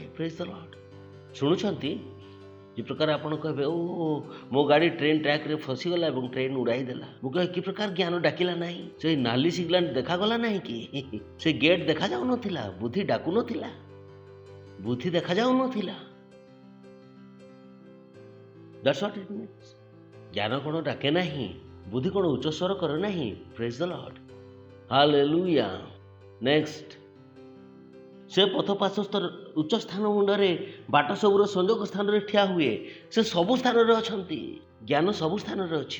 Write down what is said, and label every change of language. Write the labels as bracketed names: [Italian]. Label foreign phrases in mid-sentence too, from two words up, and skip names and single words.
[English] Praise the Lord. ଶୁଣୁଛନ୍ତି? [Odia] ଯେ ପ୍ରକାର ଆପଣ କହିବେ, ଓ ମୋ ଗାଡ଼ି [English] train trackରେ [Odia] ଫସିଗଲା ଏବଂ ଟ୍ରେନ୍ ଉଡ଼ାଇ ଦେଲା। ମୁଁ କହିବି କି ପ୍ରକାର ଜ୍ଞାନ ଡାକିଲା ନାହିଁ? ସେଇ ନାଲି ସିଗ୍ନାଲ ଦେଖାଗଲା ନାହିଁ କି? ସେ ଗେଟ୍ ଦେଖାଯାଉନଥିଲା? ବୁଦ୍ଧି ଡାକୁନଥିଲା? ବୁଦ୍ଧି ଦେଖାଯାଉନଥିଲା? [English] That's what it means. [Odia] ଜ୍ଞାନ କ'ଣ ଡାକେ ନାହିଁ? ବୁଦ୍ଧି କ'ଣ ଉଚ୍ଚ ସ୍ୱର କରେ ନାହିଁ? [English] Praise the Lord. [Odia] ହାଲେଲୁୟା। ନେକ୍ସଟ, ସେ ପଥ ପାର୍ଶ୍ୱସ୍ଥ ଉଚ୍ଚ ସ୍ଥାନ ମୁଣ୍ଡରେ ବାଟ ସବୁର ସଂଯୋଗ ସ୍ଥାନରେ ଠିଆ ହୁଏ। ସେ ସବୁ ସ୍ଥାନରେ ଅଛନ୍ତି। ଜ୍ଞାନ ସବୁ ସ୍ଥାନରେ ଅଛି।